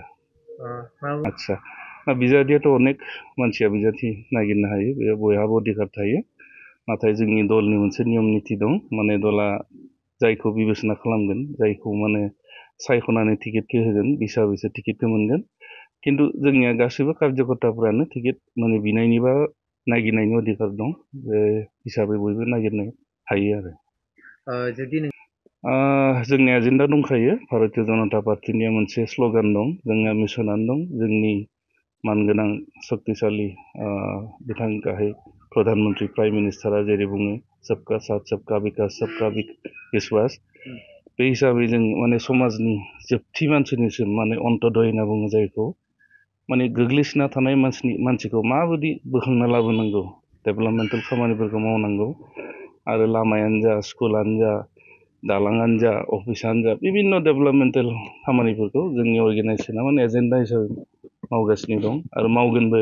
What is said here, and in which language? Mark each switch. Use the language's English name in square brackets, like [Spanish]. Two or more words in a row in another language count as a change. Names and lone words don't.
[Bodo] आच्छा बिजाथियाथ' अनेक मानसिया बिजाथि नागिरनो हायो बे बयहाबो अधिकार थायो नाथाय जोंनि दलनि मोनसे नियम निति दं माने दला जायखौ बिबेचना खालामगोन जायखौ माने सायख'नानै टिकेटखौ होगोन हिसाबैसो टिकेटखौ मोनगोन किन्तु जोंनिया गासैबो कार्यकर्ताफोरानो टिकेट माने बिनायनि बा नागिरनायनि अधिकार दं बे हिसाबै बयबो नागिरनो हायो आरो। जोंनि एजेन्डा दंखायो भारतीय जनता पार्टीनिया मोनसे स्ल'गान दं जोंनिया मिसनानो दं जोंनि मानगोनां सक्तिशालि बिथां गाहाय प्रधान मन्त्रि [English] prime minister [Bodo] जेरै बुङो [Hindi] सबका साथ सबका विकास सबका विश्वास [Bodo] बे हिसाबै जों माने समाजनि जोबथि मानसिनिसिम माने अन्त्योदय होनना बुङो जायखौ माने गोग्लैसोना थानाय मानसिखौ माबायदि बोखांना लाबोनांगौ डेभेलपमेन्टेल खामानिफोरखौ मावनांगौ आरो लामायानो जा स्कुलानो जा दालाङानो जा अफिसानो जा बिभिन्न डेभेलपमेन्टेल खामानिफोरखौ जोंनि अर्गेनाइजेसना माने एजेन्डा हिसाबै मावगासिनो दं आरो मावगोनबो।